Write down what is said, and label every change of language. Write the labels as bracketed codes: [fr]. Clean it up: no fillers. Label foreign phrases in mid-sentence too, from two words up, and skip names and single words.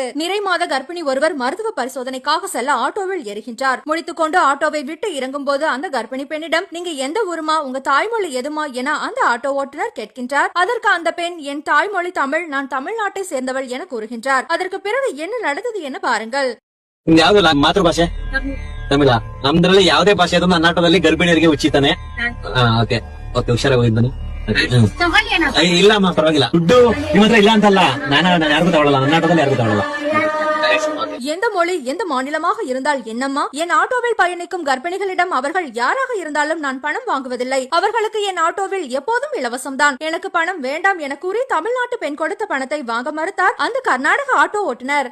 [ta] நிறை மாத கர்ப்பிணி ஒருவர் மருத்துவ பரிசோதனைக்காக செல்ல ஆட்டோவில் ஏறுகின்றார். முடித்துக்கொண்டு ஆட்டோவை விட்டு இறங்கும் போது அந்த கர்ப்பிணி பெண்ணிடம் நீங்க எந்த ஊருமா, உங்க தாய்மொழி எதுமா என அந்த ஆட்டோ ஓட்டுநர் கேட்கின்றார். அதற்கு அந்த பெண் என் தாய்மொழி தமிழ், நான் தமிழ்நாட்டை சேர்ந்தவள் என கூறுகின்றார். அதற்கு பிறகு என்ன நடந்தது என பாருங்கள். [kn] ಮಾತೃಭಾಷೆ ತಮಿಳ ನಮ್ದ್ರಲ್ಲಿ ಯಾವುದೇ ಭಾಷೆ ಆದ್ರೂ ನನ್ನ ಆಟೋದಲ್ಲಿ ಗರ್ಭಿಣಿಯರಿಗೆ ಉಚಿತಾನೆ. ಓಕೆ ಓಕೆ ಹುಷಾರಾಗಿ ಹೋಗಿದ್ದಾನೆ. ಇಲ್ಲಮ್ಮ ಪರವಾಗಿಲ್ಲ, ದುಡ್ಡು ನಿಮ್ಮ ಹತ್ರ ಇಲ್ಲ ಅಂತಲ್ಲ, ನಾನು ಯಾರಿಗೂ ತಗೊಳ್ಳಲ್ಲ, ನನ್ನ ಆಟೋದಲ್ಲಿ ಯಾರಿಗೂ ತಗೊಳ್ಳಲ್ಲ. [ta] எந்த மொழி எந்த மாநிலமாக இருந்தால் என்னம்மா, என் ஆட்டோவில் பயணிக்கும் கர்ப்பிணிகளிடம் அவர்கள் யாராக இருந்தாலும் நான் பணம் வாங்குவதில்லை. அவர்களுக்கு என் ஆட்டோவில் எப்போதும் இலவசம்தான். எனக்கு பணம் வேண்டாம் என கூறி தமிழ்நாட்டு பெண் கொடுத்த பணத்தை வாங்க மறுத்தார் அந்த கர்நாடக ஆட்டோ ஓட்டுநர்.